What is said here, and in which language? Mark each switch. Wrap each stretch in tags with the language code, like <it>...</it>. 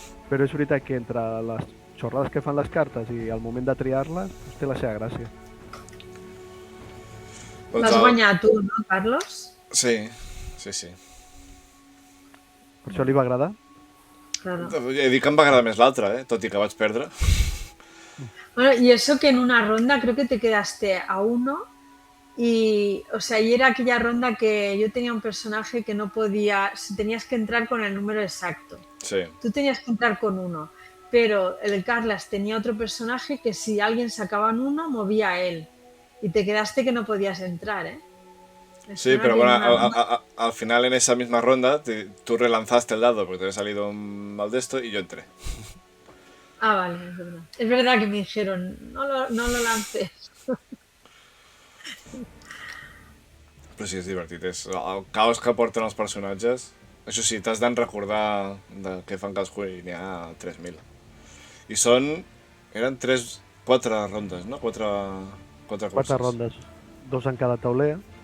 <ca>però és veritat que entre les xorrades que fan les cartes i el moment de triar-les, doncs té la seva gràcia. L'has guanyat tu, no, Carlos? Sí, sí, sí. Per això li va agradar. Claro. He dit que em va agradar més l'altre, tot i que vaig perdre.</ca> <es>Bueno, y eso que en una ronda creo que te quedaste a 1 y, o sea, y era aquella ronda que yo tenía un personaje que no podía, tenías que entrar con el número exacto. Sí. Tú tenías que entrar con 1, pero el Carlas tenía otro personaje que si alguien sacaba un 1, movía a él. Y te quedaste que no podías entrar, ¿eh? Me Sí, suena pero que bueno, en una ronda- al final en esa misma ronda tú relanzaste el dado porque te había salido mal de esto y yo entré. Ah, vale, es verdad. Es verdad que me dijeron, no lo lances.</es> <ca>Però sí, és divertit. És el caos que porten els personatges. Això sí, t'has d'en recordar de què fan cadascú i n'hi ha 3.000. I són... eren 4 rondes, no? 4 curses. 4 rondes, 2 en cada tauler.</ca>